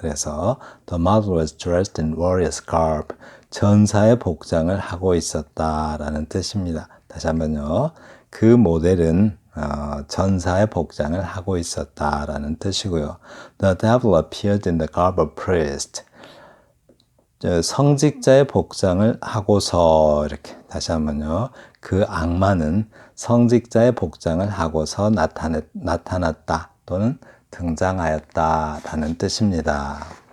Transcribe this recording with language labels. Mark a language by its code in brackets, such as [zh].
[en] 그래서 The model was dressed in warrior's garb. [ko] 전사의 복장을 하고 있었다라는 뜻입니다. 다시 한번요. 그 모델은 전사의 복장을 하고 있었다라는 뜻이고요. [en] The devil appeared in the garb of priest. [ko] 성직자의 복장을 하고서 이렇게 다시 한번요. 그 악마는 성직자의 복장을 하고서 나타났다 또는 등장하였다라는 뜻입니다.